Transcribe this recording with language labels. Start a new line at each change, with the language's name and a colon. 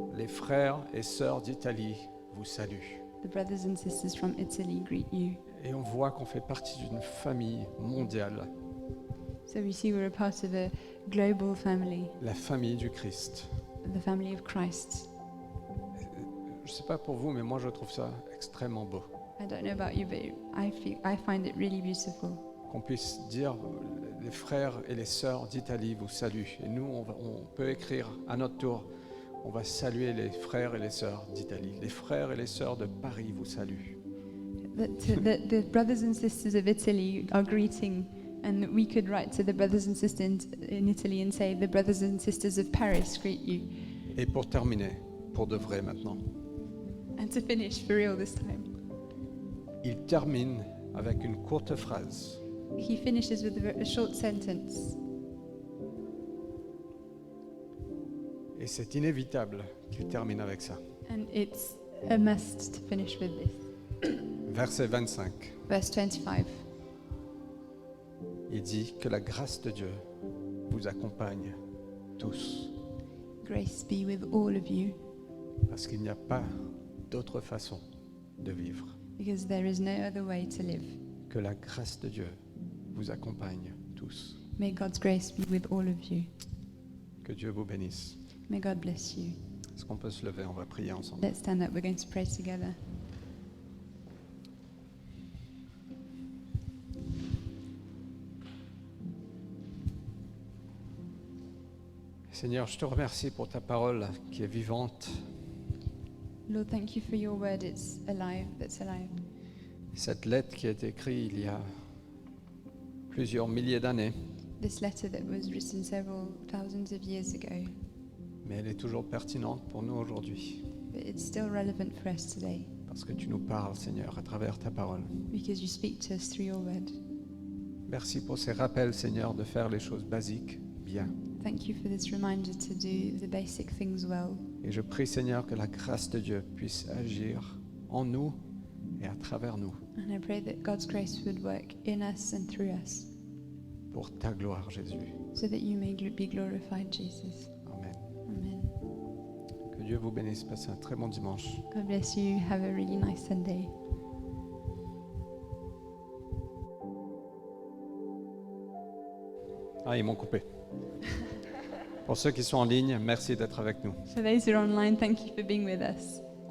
French: Les frères et sœurs d'Italie vous saluent.
English: The brothers and sisters from Italy greet you.
French: Et on voit qu'on fait partie d'une famille mondiale,
English: So we see we're a part of a global family,
French: la famille du Christ.
English: the family of Christ.
French: Je ne sais pas pour vous, mais moi je trouve ça extrêmement beau.
English: I don't know about you, but I find it really beautiful.
French: Qu'on puisse dire, les frères et les sœurs d'Italie vous saluent. Et nous, on peut écrire à notre tour, on va saluer les frères et les sœurs d'Italie. Les frères et les sœurs de Paris vous saluent.
English: The brothers and sisters of Italy are greeting, and we could write to the brothers and sisters in Italy and say, the brothers and sisters of Paris greet you.
French: Et pour terminer, pour de vrai maintenant,
English: And to finish for real this time,
French: il termine avec une courte phrase.
English: he finishes with a short sentence.
French: Et c'est inévitable qu'il termine avec ça.
English: And it's a must to finish with this.
French: Verset 25,
English: Verse 25.
French: il dit que la grâce de Dieu vous accompagne tous.
English: Grace be with all of you,
French: Parce qu'il n'y a pas d'autre façon de vivre.
English: because there is no other way to live.
French: Que la grâce de Dieu vous accompagne tous.
English: May God's grace be with all of you.
French: Que Dieu vous bénisse.
English: May God bless you.
French: Est-ce qu'on peut se lever? On va prier ensemble.
English: Let's stand up. We're going to pray together.
French: Seigneur, je te remercie pour ta parole qui est vivante.
English: Lord, thank you for your word. That's alive.
French: Cette lettre qui a été écrite il y a plusieurs milliers d'années,
English: This letter that was written several thousands of years ago,
French: mais elle est toujours pertinente pour nous aujourd'hui.
English: but it's still relevant for us today
French: Parce que tu nous parles, Seigneur, à travers ta parole.
English: because you speak to us through your word.
French: Merci pour ces rappels, Seigneur, de faire les choses basiques bien.
English: Thank you for this reminder to do the basic things well.
French: Et je prie, Seigneur, que la grâce de Dieu puisse agir en nous et à travers nous
English: And I pray that God's grace would work in us and through us
French: pour ta gloire, Jésus.
English: so that you may be glorified, Jesus.
French: Amen.
English: Amen.
French: Que Dieu vous bénisse. Passez un très bon dimanche.
English: God bless you. Have a really nice Sunday.
French: Ah, ils m'ont coupé. Pour ceux qui sont en ligne, merci d'être avec nous.
English: For those who are online, thank you for being with us.